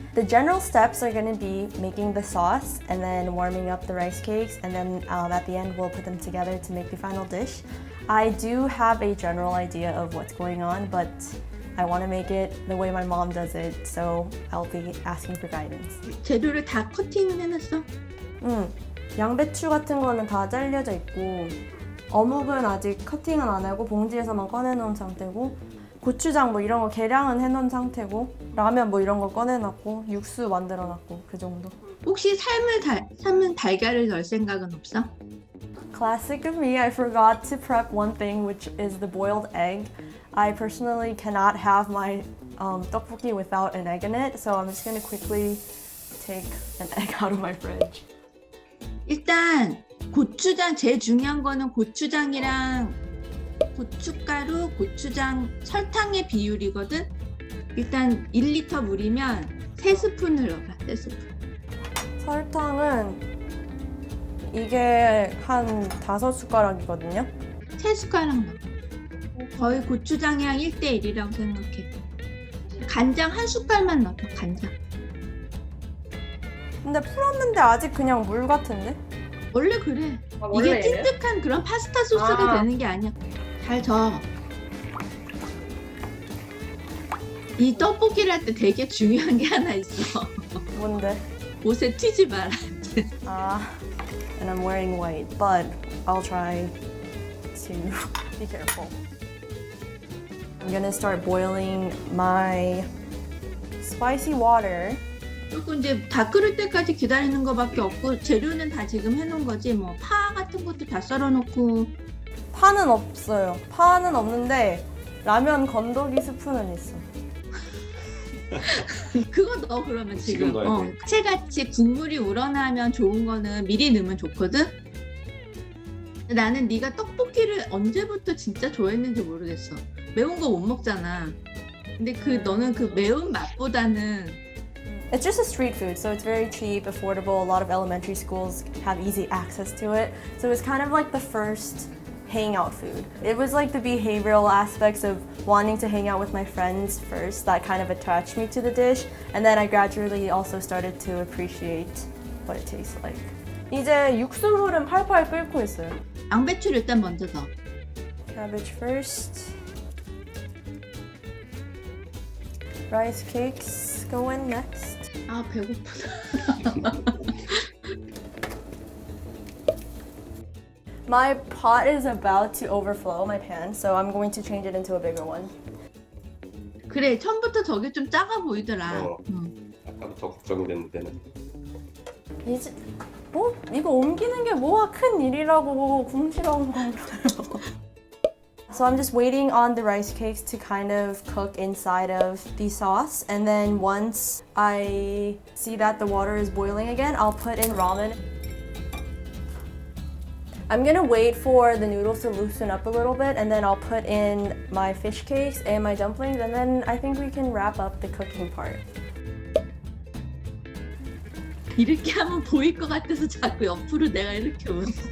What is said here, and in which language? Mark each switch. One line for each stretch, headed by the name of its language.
English: The general steps are going to be making the sauce and then warming up the rice cakes, and then at the end we'll put them together to make the final dish. I do have a general idea of what's going on, but I want to make it the way my mom does it, so I'll be asking for guidance.
Korean: 재료를 다 커팅은 해놨어? 양배추 같은 거는 다 잘려져 있고 어묵은 아직 커팅은 안 하고 봉지에서만 꺼내놓은 상태고 고추장 뭐 이런 거 계량은 해놓은 상태고 라면 뭐 이런 거 꺼내놨고 육수 만들어놨고 그 정도. 혹시 삶은 달걀을 넣을 생각은 없어?
English: Classic of me, I forgot to prep one thing, which is the boiled egg. I personally cannot have my tteokbokki without an egg in it, so I'm just gonna quickly take an egg out of my fridge.
Korean: 일단 고추장, 제일 중요한 거는 고추장이랑 고춧가루, 고추장, 설탕의 비율이거든? 일단 1리터 물이면 3스푼을 넣어봐, 3스푼. 설탕은 이게 한 5숟가락이거든요? 3숟가락 넣어. 거의 고추장이랑 1대1이라고 생각해. 간장 1숟갈만 넣어, 간장. 근데 풀었는데 아직 그냥 물 같은데? 원래 그래. 원래 이게 찐득한 그런 파스타 소스가 되는 게 아니야. 잘 저어. 이 떡볶이를 할 때 되게 중요한 게 하나 있어. 뭔데? 옷에 튀지 마라.
English: And I'm wearing white, but I'll try to be careful. I'm gonna start boiling my spicy water.
Korean: 그리고 이제 다 끓을 때까지 기다리는 거밖에 없고 재료는 다 지금 해놓은 거지. 뭐 파 같은 것도 다 썰어놓고. 파는 없어요. 파는 없는데 라면 건더기 스푼은 있어. 그거 넣어 그러면 지금. 넣어야 돼. 채같이 국물이 우러나면 좋은 거는 미리 넣으면 좋거든. 나는 네가 떡볶이를 언제부터 진짜 좋아했는지 모르겠어. 매운 거 못 먹잖아. 근데 너는 그 매운 맛보다는
English: It's just a street food, so it's very cheap, affordable. A lot of elementary schools have easy access to it. So it's kind of like the first hangout food. It was like the behavioral aspects of wanting to hang out with my friends first that kind of attached me to the dish. And then I gradually also started to appreciate what it tastes like.
Korean: 이제 육수물은 팔팔 끓고 있어요. 양배추를 일단 먼저 넣어.
English: Cabbage first. Rice cakes go in next.
Korean: 아 배고프다.
English: My pot is about to overflow my pan, so I'm going to change it into a bigger one.
Korean: 그래 처음부터 저게 좀 작아 보이더라. 아까도 더 걱정됐는데는. 이제 뭐 이거 옮기는 게 뭐가 큰 일이라고 궁시렁 거려요.
English: So I'm just waiting on the rice cakes to kind of cook inside of the sauce, and then once I see that the water is boiling again, I'll put in ramen. I'm gonna wait for the noodles to loosen up a little bit, and then I'll put in my fish cakes and my dumplings, and then I think we can wrap up the cooking part.
Korean: 이렇게 하면 보일 것 같아서 자꾸 옆으로 내가 이렇게 오는.